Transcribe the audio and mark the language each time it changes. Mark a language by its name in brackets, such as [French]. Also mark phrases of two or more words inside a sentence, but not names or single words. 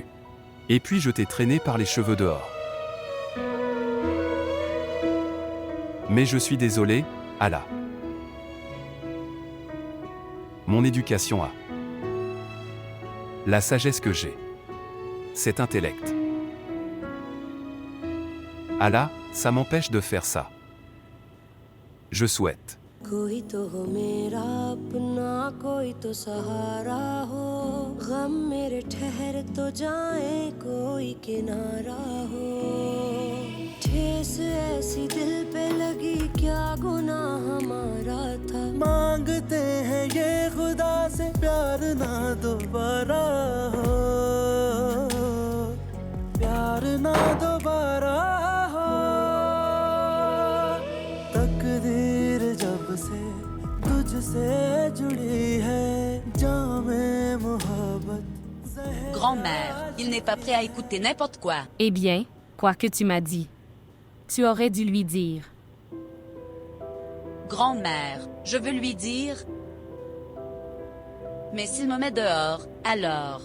[French] Et puis je t'ai traîné par les cheveux dehors. Mais je suis désolé, Allah. Mon éducation a la sagesse que j'ai. Cet intellect. Allah, ça m'empêche de faire ça. Je souhaite. [Urdu] کوئی تو ہو میرا اپنا کوئی تو سہارا ہو غم میرے ٹھہر تو جائے کوئی کنارہ ہو ٹھیس ایسی دل پہ لگی کیا گناہ ہمارا تھا مانگتے ہیں یہ خدا سے پیار نہ دوبارہ ہو پیار نہ دوبارہ ہو تقدیر جب سے تجھ سے جڑی ہے جام محبت [French] Grand-mère, il n'est pas prêt à écouter n'importe quoi. Eh bien, quoi que tu m'as dit. Tu aurais dû lui dire. Grand-mère, je veux lui dire. Mais s'il me met dehors, alors.